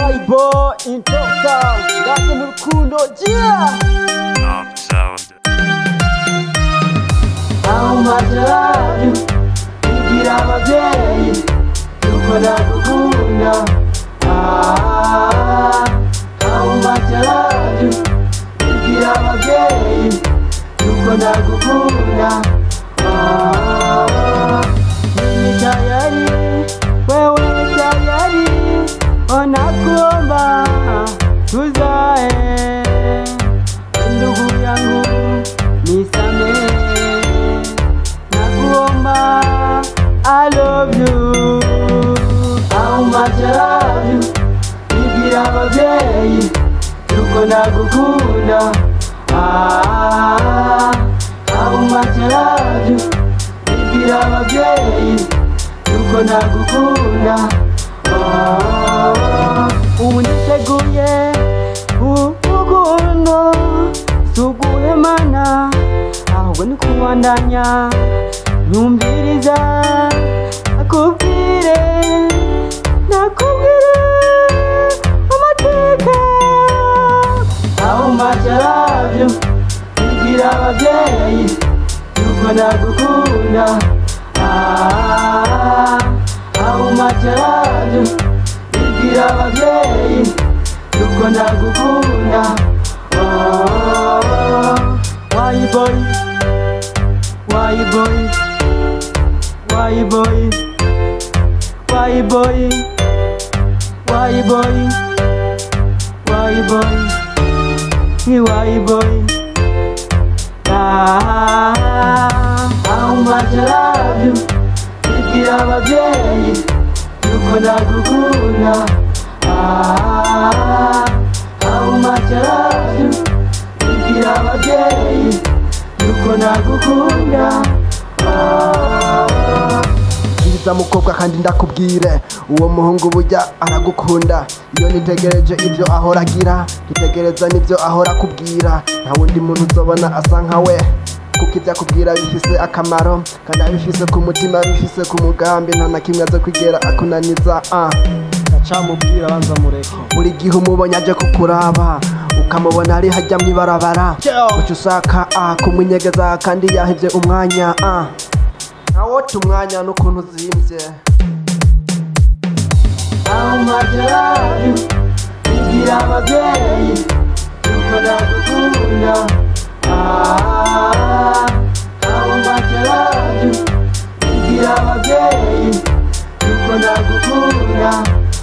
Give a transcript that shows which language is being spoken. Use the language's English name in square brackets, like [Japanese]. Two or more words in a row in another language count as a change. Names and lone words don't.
[English] boy in top town, that's a Murukundo, yeah. Top sound. How much I love you, [Rundi] igira abavyeyi, yuko ndagukunda. [English] How much I love you, [Rundi] igira abavyeyi, yuko ndagukunda. [Swahili] Mimi tayari, wewe tayari, nakuomba tuzae, ndugu yangu nisamehe, nakuomba [English] I love you. How much I love you, [Rundi] igira abavyeyi, yuko ndagukunda. [English] How much I love you, [Rundi] igira abavyeyi, yuko ndagukunda. Ubu nditeguye urukundo suguhemana, ahubwo ni kubandanya nyumviriza nakubwire amateka. [English] How much I love you, [Rundi] igira abavyeyi, yuko ndagukunda. [English] How much I love you, [Rundi] igira abavyeyi, yuko ndagukunda. [English] Why boy, why boy, why boy, why boy, why boy, why boy, why boy. How much I love you, [Rundi] igira abavyeyi, yuko ndagukunda. [English] How much I love you, [Rundi] igira abavyeyi, yuko ndagukunda. Nziza mukobwa kandi ndakubwire, uwo muhungu burya aragukunda. Iyo nitegereje ibyo ahora agira, nitegereza n'ibyo ahora akubwira, nta wundi muntu uzobona asa nkawe, kuko ibyo akubwira bifise akamaro, kandi abifise ku mutima, bifise ku mugambi, nta na kimwe aza kwigera akunaniza. Ndacamubwira banza mureke. Buri gihe umubonye aje kukuraba, ukamubona ari hajya mw'ibarabara, uca usaka kumwinyegeza kandi yahevye umwanya. Ntawota umwanya n'ukuntu uzimvye. [English] How much I love you, [Rundi] igira abavyeyi, yuko ndagukunda. [English] How much I love you, [Rundi] igira abavyeyi, yuko ndagukunda.